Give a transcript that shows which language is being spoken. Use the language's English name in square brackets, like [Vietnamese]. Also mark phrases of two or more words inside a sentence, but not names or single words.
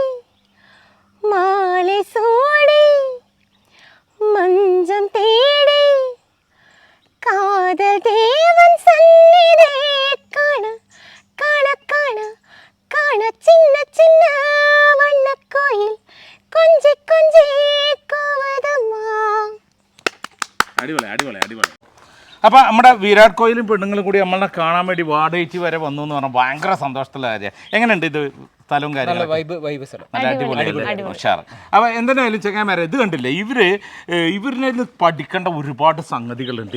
[Tamil] மாலை சூடி மஞ்சம் தேடி காதல் தேவன் சந்நிதே காண காண காண காண சின்ன சின்ன வண்ண கோயில் கொஞ்சி கொஞ்சி கோவதம்மா. [Malayalam] അടിപൊളി അടിപൊളി അടിപൊളി. അപ്പോൾ നമ്മുടെ വിരാട് കോഹ്ലിയും പെണ്ണുങ്ങളും കൂടി നമ്മളെ കാണാൻ വേണ്ടി വാടകയ്ക്ക് വരെ വന്നു എന്ന് പറഞ്ഞാൽ ഭയങ്കര സന്തോഷത്തിലുള്ള കാര്യം. എങ്ങനെയുണ്ട് ഇത് സ്ഥലവും കാര്യങ്ങളും? വൈബ് സ്ഥലം. നല്ല അടിപൊളി ഉഷാറ്. അപ്പോൾ എന്തായാലും ചെങ്ങന്മാരെ ഇത് കണ്ടില്ലേ, ഇവരിനെ പഠിക്കേണ്ട ഒരുപാട് സംഗതികളുണ്ട്.